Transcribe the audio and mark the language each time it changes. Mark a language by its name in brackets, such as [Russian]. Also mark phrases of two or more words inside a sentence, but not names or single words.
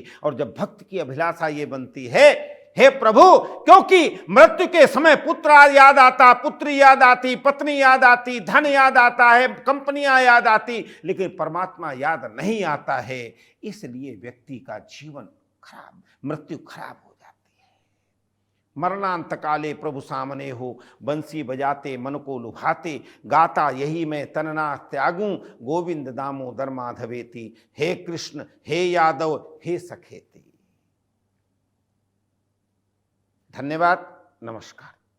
[Hindi] और जब भक्त की अभिलाषा ये बनती है, हे प्रभु, क्योंकि मृत्यु के समय पुत्र याद आता, पुत्री याद आती, पत्नी याद आती, धन याद आता है, कंपनियां याद आती, लेकिन परमात्मा याद नहीं आता है। इसलिए व्यक्ति का जीवन खराब, मृत्यु खराब हो जाती है। [Sanskrit] मरणांत काले [Hindi] प्रभु सामने हो, बंसी बजाते मन को लुभाते, गाता यही मैं तनना त्यागूं, [Sanskrit] गोविंद दामोदर माधवेति, हे कृष्ण हे यादव हे सखेति। [Hindi] धन्यवाद, नमस्कार।